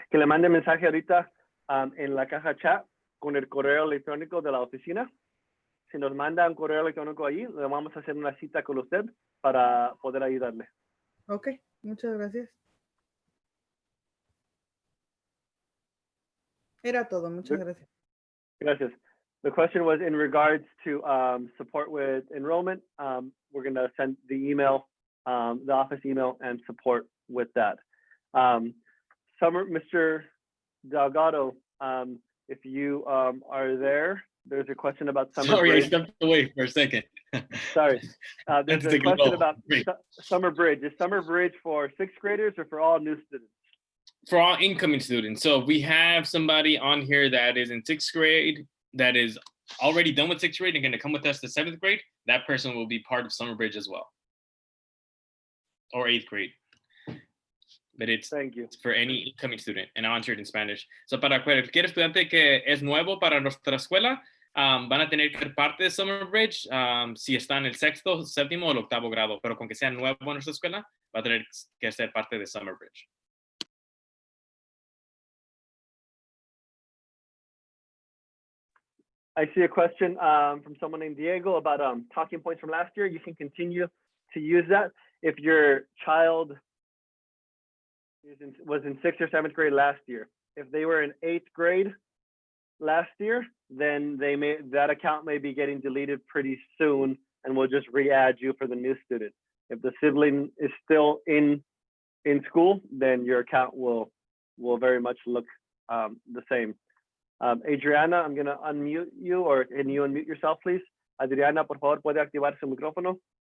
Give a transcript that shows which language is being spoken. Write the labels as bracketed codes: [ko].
[es] Que le mande mensaje ahorita en la caja chat con el correo electrónico de la oficina. Si nos manda un correo electrónico allí, le vamos a hacer una cita con usted para poder ayudarle. Ok, muchas gracias. Era todo, muchas gracias. Gracias. [en] The question was in regards to support with enrollment. We're going to send the email, the office email, and support with that. Mr. Delgado, if you are there, there's a question about summer Sorry, bridge. I stepped away for a second. Sorry. There's a Take a question little about break. summer bridge. Is summer bridge for sixth graders or for all new students? For all incoming students. So if we have somebody on here that is in sixth grade, that is already done with sixth grade and going to come with us to seventh grade, that person will be part of summer bridge as well. Or eighth grade. But it's for any incoming student, and I'll answer it in Spanish. [es] So para cualquier estudiante que es nuevo para nuestra escuela, van a tener que ser parte de Summer Bridge si está en el sexto, séptimo o el octavo grado, pero con que sea nuevo en nuestra escuela, va a tener que ser parte de Summer Bridge. [en] I see a question from someone named Diego about talking points from last year. You can continue to use that. If your child was in sixth or seventh grade last year, if they were in eighth grade last year, then that account may be getting deleted pretty soon, and we'll just re-add you for the new student. If the sibling is still in school, then your account will very much look the same. Adriana, I'm going to unmute you, or can you unmute yourself, please? [es] Adriana, por favor, puede activar su micrófono.